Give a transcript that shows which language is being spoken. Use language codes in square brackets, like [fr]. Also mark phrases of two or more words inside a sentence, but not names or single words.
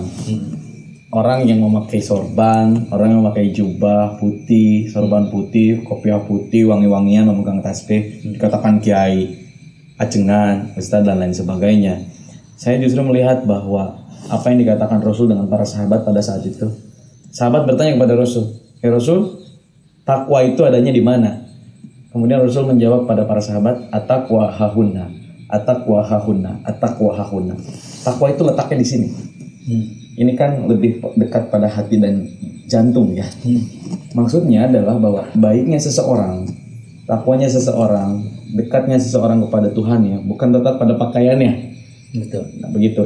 [id] Orang yang memakai sorban, orang yang memakai jubah putih, sorban putih, kopiah putih, wangi-wangian, memegang tasbih, dikatakan kiai, ajengan, ustadz dan lain sebagainya. Saya justru melihat bahwa apa yang dikatakan Rasul dengan para sahabat pada saat itu. Sahabat bertanya kepada Rasul, Rasul, takwa itu adanya di mana? Kemudian Rasul menjawab pada para sahabat, [ar] التقوى ها هنا، التقوى ها هنا، التقوى ها هنا. [id] Takwa itu letaknya di sini. Ini kan lebih dekat pada hati dan jantung ya. Maksudnya adalah bahwa baiknya seseorang, takwanya seseorang, dekatnya seseorang kepada Tuhan ya, bukan letak pada pakaiannya. Betul. Nah, begitu.